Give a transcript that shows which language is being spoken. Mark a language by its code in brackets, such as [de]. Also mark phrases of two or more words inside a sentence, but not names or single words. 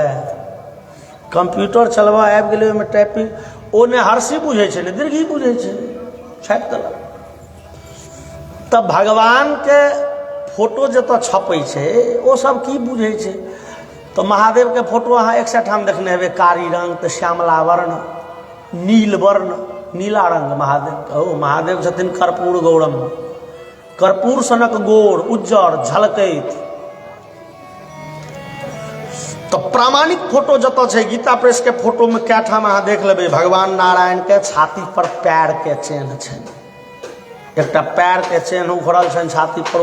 [mai] कंप्यूटर चलबा आबि गेलै, ओहिमे टाइपिंग, ओ ने हर्षी बुझै छै ने दीर्घी बुझै छै, छापि देलक। तब भगवान के फोटो जतऽ छपै छै ओ सब की बुझै छै। तो महादेव के फोटो अहाँ 100 ठाम देखने हेबै, कारी रंग तऽ श्यामला वर्ण, नील वर्ण, नीला रंग महादेव। ओ महादेव छथिन [sa] कर्पूर गौरम, [mai] कर्पूर सनक गोर उज्जर झलकैत। तो प्रामाणिक फोटो जतऽ छै, गीता प्रेस के फोटो में कए ठाम अहाँ देख लेबै, भगवान नारायण के छाती पर पैर के चिन्ह छनि, एकटा पैर के चिन्ह उखड़ल छनि छाती पर।